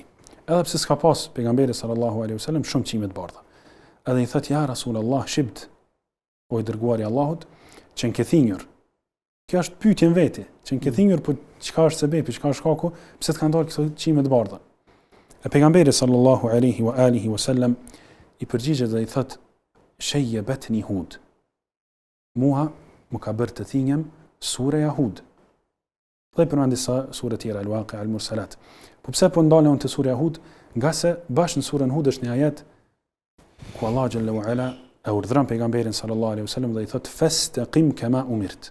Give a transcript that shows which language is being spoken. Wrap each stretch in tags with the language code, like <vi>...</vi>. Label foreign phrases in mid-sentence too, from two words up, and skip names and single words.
<sq>Edhe pse s'ka pas pejgamberi</sq> <ar>صلى الله عليه وسلم</ar> <sq>shumë çime të bardha. Edhe i thot</sq> <ar>يا رسول الله شبت,</ar> <sq>o i dërguari i Allahut, që në këthinjur. Kjo është pyetjen veti, që në këthinjur, po çka është sebepi, çka është shkaku, pse të kanë dalë këto çime të bardha. E pejgamberi</sq> <ar>صلى الله عليه وآله وسلم</ar> <sq>i përgjigjet dhe i thot:</sq> <ar>"شيبتني هود."</ar> <sq>Muha më ka bërë të thinjem sura Hud. Dhe përmend disa sura tjera, Al-Waqi'a, Al-Mursalat. Po pse po ndalen te sura Hud? Nga se bashkë në surën Hud është një ajet ku Allah</sq> <ar>جل وعلا</ar> <sq>e urdhëron pejgamberin</sq> <ar>صلى الله عليه وسلم</ar> <sq>dhe i thot:</sq> <ar>"فاستقم كما أمرت."</ar>